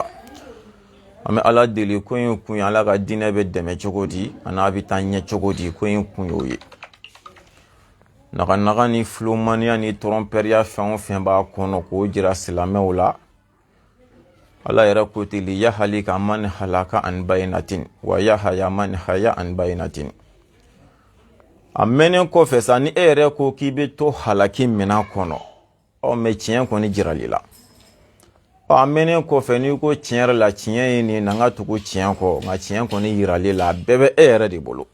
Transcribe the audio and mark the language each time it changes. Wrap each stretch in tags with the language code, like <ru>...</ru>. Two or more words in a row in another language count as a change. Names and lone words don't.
<bm>An bɛ ala deli ko in kun ye ala ka diinɛ bɛ dɛmɛ cogo di, a n'a bɛ taa ɲɛ cogo di, ko in kun y'o ye. Naga ni filomaniya ni tɔrɔnpɛriya fɛn o fɛn b'a kɔnɔ k'o jira silamɛw la, ala yɛrɛ ko ten</bm> <ar>ليهلك من هلك عن بينة ويحيى من حي عن بينة</ar> <bm>wa yahaya man haya an bayinatin. A mɛnnen kɔfɛ sa ni e yɛrɛ ko k'i bɛ to halaki minɛn kɔnɔ, mɛ tiɲɛ kɔni jirali la. A mɛnnen kɔfɛ n'i ko tiɲɛ yɛrɛ la, tiɲɛ ye nin na n ka tugu tiɲɛ kɔ, nka tiɲɛ kɔni yirali la, a bɛɛ bɛ e yɛrɛ de bolo.</bm>